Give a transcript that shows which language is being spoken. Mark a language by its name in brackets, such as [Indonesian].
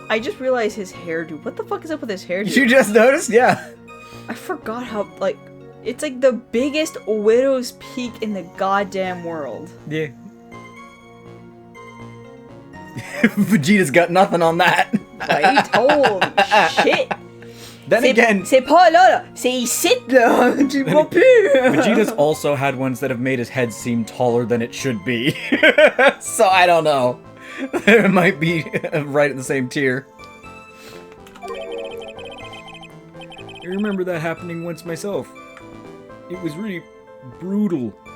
[English] I just realized his hairdo. What the fuck is up with his hairdo? You just noticed? Yeah. I forgot how, like... It's like the biggest widow's peak in the goddamn world. Yeah. Vegeta's got nothing on that. Right? Holy shit! Then again, [French] C'est pas là, c'est ici là, tu vois plus! [English] Vegeta's also had ones that have made his head seem taller than it should be. So I don't know. It might be right in the same tier. I remember that happening once myself. It was really brutal.